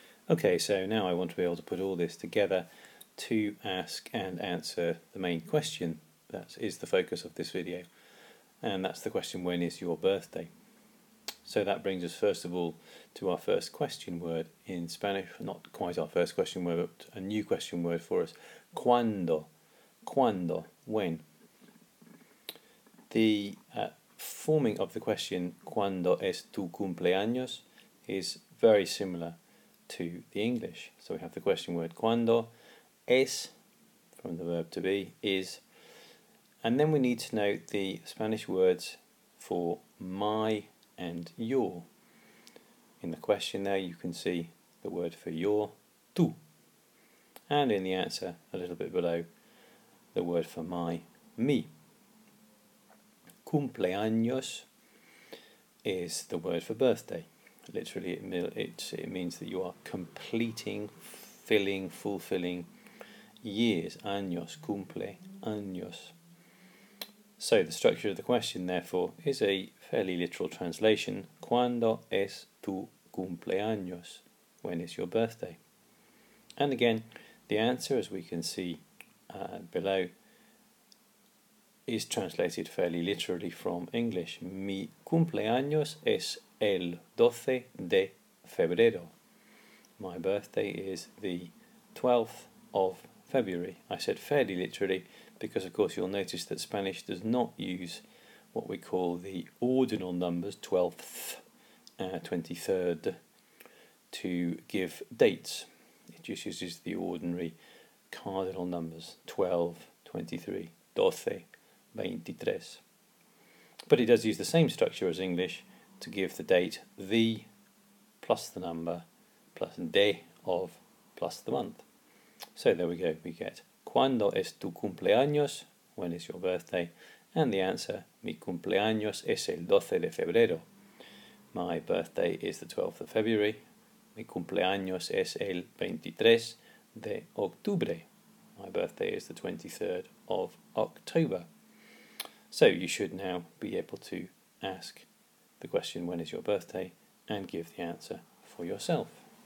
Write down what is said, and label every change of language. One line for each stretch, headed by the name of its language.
English: Okay, so now I want to be able to put all this together to ask and answer the main question that is the focus of this video, and that's the question, when is your birthday? So that brings us first of all to our first question word in Spanish, not quite our first question word, but a new question word for us.
Spanish: ¿Cuándo? ¿Cuándo? When?
English: The forming of the question,
Spanish: ¿Cuándo es tu cumpleaños?
English: Is very similar to the English. So we have the question word ¿Cuándo? Es, from the verb to be, is. And then we need to know the Spanish words for my and your. In the question there you can see the word for your, tú, and in the answer a little bit below the word for my, mi. Cumpleaños is the word for birthday. Literally, it means that you are completing, fulfilling years. Años, cumple, años. So the structure of the question, therefore, is a fairly literal translation.
Spanish: ¿Cuándo es tu cumpleaños?
English: When is your birthday? And again, the answer, as we can see below, is translated fairly literally from English.
Spanish: Mi cumpleaños es el 12 de febrero.
English: My birthday is the 12th of February. I said fairly literally because, of course, you'll notice that Spanish does not use what we call the ordinal numbers, 12th, 23rd, to give dates. It just uses the ordinary cardinal numbers, 12, 23, 12, 23. But it does use the same structure as English to give the date the plus the number plus de of plus the month. So there we go, we get
Spanish: ¿Cuándo es tu cumpleaños?
English: When is your birthday? And the answer,
Spanish: mi cumpleaños es el 12 de febrero.
English: My birthday is the 12th of February.
Spanish: Mi cumpleaños es el 23 de octubre.
English: My birthday is the 23rd of October. So you should now be able to ask the question, when is your birthday, and give the answer for yourself.